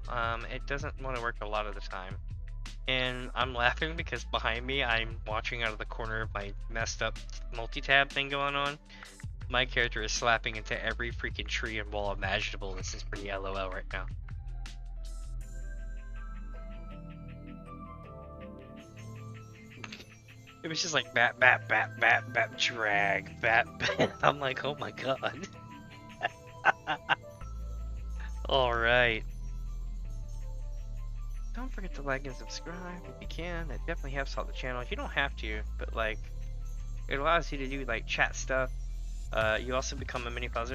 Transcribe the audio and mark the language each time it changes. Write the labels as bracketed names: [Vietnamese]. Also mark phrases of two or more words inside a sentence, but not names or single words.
[English] It doesn't want to work a lot of the time. And I'm laughing because behind me, I'm watching out of the corner of my messed up multi-tab thing going on. My character is slapping into every freaking tree and wall imaginable. This is pretty LOL right now. It was just like bat, bat, bat, bat, bat, drag, bat, bat. I'm like, oh my god. Alright. Don't forget to like and subscribe if you can. It definitely helps out the channel. You don't have to, but like, it allows you to do like chat stuff. You also become a mini fuzzer.